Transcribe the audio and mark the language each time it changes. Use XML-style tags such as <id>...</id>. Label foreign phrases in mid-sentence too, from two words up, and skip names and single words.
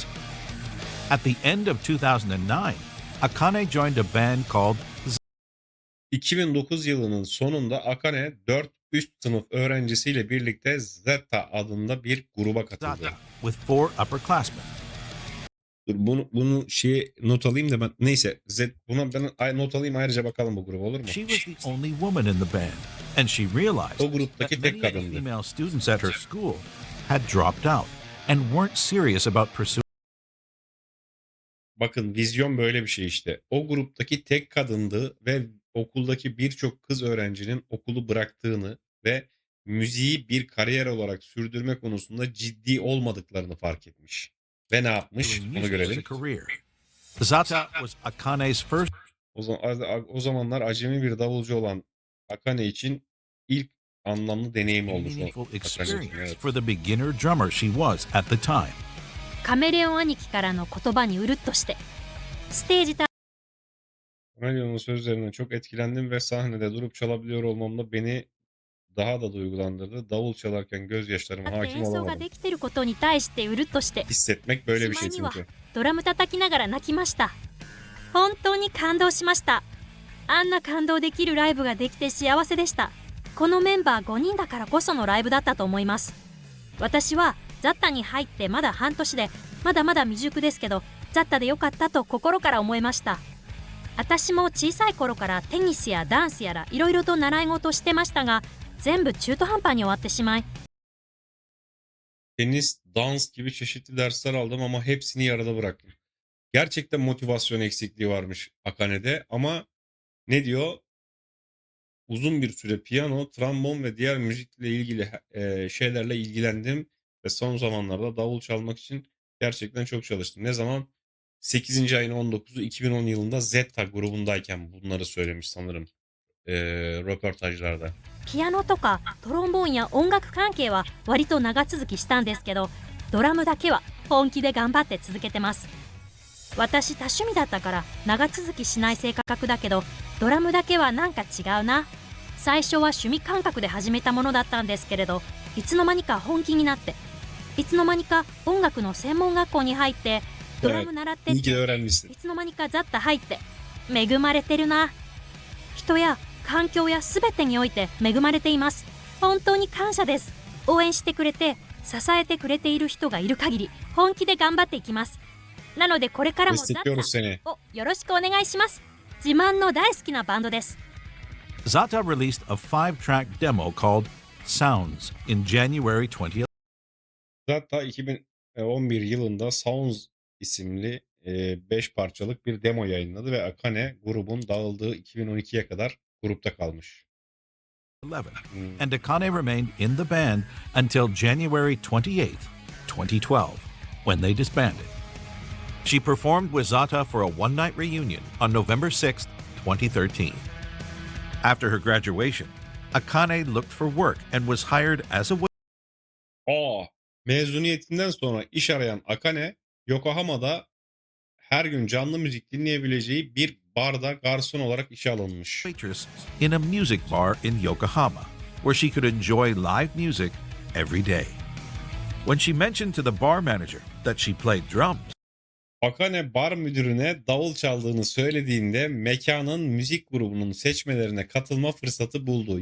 <en>At the end of 2009, Akane joined a band called</en> <tr>2009 yılının sonunda Akane 4 üst sınıf öğrencisiyle birlikte Zeta adında bir gruba katıldı.</tr> <en>Zata with 4 upperclassmen.</en> <tr>Dur, bunu not alayım da ben neyse buna ben not alayım, ayrıca bakalım bu gruba, olur mu?</tr> <en>She was the only woman in the band, and she realized</en> <tr>O gruptaki</tr> <en>that</en> <tr>tek</tr> <en>many of the</en> <tr>kadındı.</tr> <en>female students at her school had dropped out and weren't serious about pursuing</en> <tr>Bakın, vizyon böyle bir şey işte. O gruptaki tek kadındı ve okuldaki birçok kız öğrencinin okulu bıraktığını ve müziği bir kariyer olarak sürdürme konusunda ciddi olmadıklarını fark etmiş. Ve ne yapmış? Onu</tr> <en>music as a</en> <tr>görelim.</tr> <en>career. Zata was Akane's first</en> <tr>O zamanlar acemi bir davulcu olan Akane için ilk anlamlı deneyim olmuş.</tr> <en>meaningful</en> <tr>Akane için,</tr> <en>experience</en> <tr>evet.</tr> <en>for the beginner drummer she was at the time.</en> <ja>カメレオン兄貴からの言葉にうるっとしてステージ</ja> <tr>Cornelio'nun sözlerinden çok etkilendim ve sahnede durup çalabiliyor olmam da beni daha da duygulandırdı. Davul çalarken gözyaşlarıma</tr> <ja>立って</ja> <tr>hakim</tr> <ja>演奏が</ja> <tr>olamadım.</tr> <ja>できてることに対してうるっとして</ja> <tr>Hissetmek böyle bir şey</tr> <ja>しまいには</ja> <tr>çünkü.</tr> <ja>ドラム叩きながら泣きました。本当に感動しました。あんな感動できるライブができて幸せでした。このメンバー5人だからこそのライブだったと思います。私はザッタに入ってまだ半年でまだまだ未熟ですけど、ザッタでよかったと心から思いました。私も小さい頃からテニスやダンスやらいろいろと習い事してましたが、全部中途半端に終わってしまい、</ja> <tr>Tenis, dans gibi çeşitli dersler aldım ama hepsini yarıda bıraktım. Gerçekten motivasyon eksikliği varmış Akane'de ama ne diyor? Uzun bir süre piyano, trombon ve diğer müzikle ilgili şeylerle ilgilendim ve son zamanlarda davul çalmak için gerçekten çok çalıştım. Ne zaman? 8. ayın 19'u 2010 yılında Zeta grubundayken bunları söylemiş sanırım röportajlarda.</tr> <ja>ピアノとかトロンボーンや音楽関係は割と長続きしたんですけど、ドラムだけは本気で頑張って続けてます。私多趣味だったから長続きしない性格だけど、ドラムだけはなんか違うな。最初は趣味感覚で始めたものだったんですけれど、いつの間にか本気になって、いつの間にか音楽の専門学校に入ってドラム習ってっ</ja> <tr>İyi ki de</tr> <ja>て、</ja> <tr>öğrenmişsin.</tr> <ja>いつの間にかザッタ入って、恵まれてるな。人や環境や全てにおいて恵まれています。本当に感謝です。応援してくれて支えてくれている人がいる限り本気で頑張っていきます。なのでこれからもザッ</ja> <tr>Destekliyoruz seni.</tr> <ja>タをよろしくお願いします。自慢の大好きなバンドです。</ja> <en>Zata released a 5-track demo called Sounds in January 2011.</en> <tr>Hatta 2011 yılında Sounds isimli 5 parçalık bir demo yayınladı ve Akane grubun dağıldığı 2012'ye kadar grupta kalmış.</tr> <en>And Akane remained in the band until January 28th, 2012, when they disbanded. She performed with Zata for a one-night reunion on November 6th, 2013. After her graduation, Akane looked for work and was hired as a</en> <tr>Mezuniyetinden sonra iş arayan Akane, Yokohama'da her gün canlı müzik dinleyebileceği bir barda garson olarak işe alınmış.</tr> <en>waitress in a music bar in Yokohama, where she could enjoy live music every day. When she mentioned to the bar manager that she played drums,</en> <tr>Akane bar müdürüne davul çaldığını söylediğinde mekanın müzik grubunun seçmelerine katılma fırsatı buldu.</tr>